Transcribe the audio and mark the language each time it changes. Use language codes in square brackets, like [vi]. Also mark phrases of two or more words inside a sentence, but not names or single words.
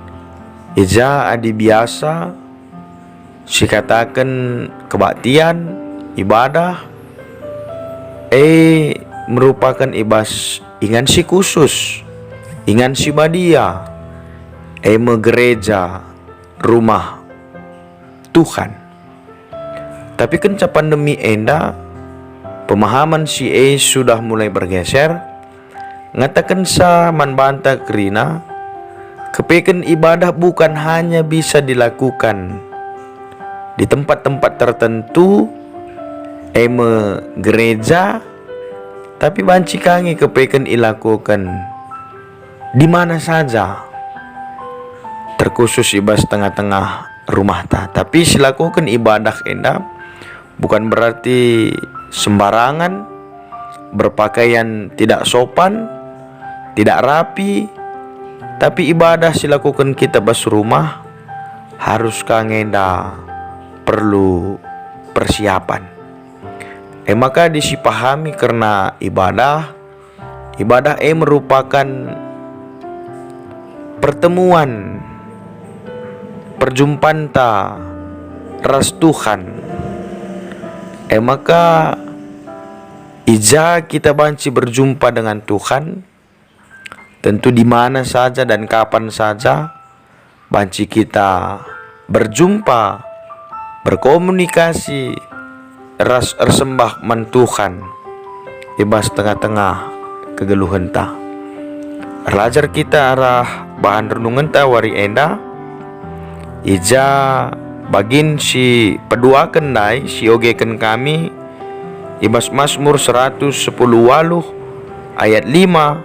[btx] Ija adi biasa si katakan [id] kebaktian, ibadah, merupakan [btx] ibas ingan si khusus, ingan si badia, gereja, rumah Tuhan. [id] Tapi kenca pandemi enda, pemahaman si sudah mulai bergeser. [btx] Ngatakan sa man banta kerina, kepeken [id] ibadah bukan hanya bisa dilakukan di tempat-tempat tertentu, [btx] gereja, tapi banci kangi kepeken [id] ilakukan di mana saja, [btx] terkhusus ibas tengah-tengah rumah ta. Tapi silakukan ibadah enda [id] bukan berarti sembarangan, berpakaian tidak sopan, tidak rapi, [btx] tapi ibadah silakukan kita bas rumah harus kangenda perlu persiapan. [id] Maka disipahami karena ibadah merupakan pertemuan, perjumpaan ta ras Tuhan. [btx] Maka ija kita banci berjumpa dengan Tuhan, [id] tentu di mana saja dan kapan saja [btx] banci kita berjumpa, berkomunikasi, ras ersembah man Tuhan ibas tengah-tengah kegeluhan ta. Belajar kita arah bahan renungan ta wari enda, ija bagin si peduakan dai si ogekan kami ibas Mazmur 110 waluh ayat 5.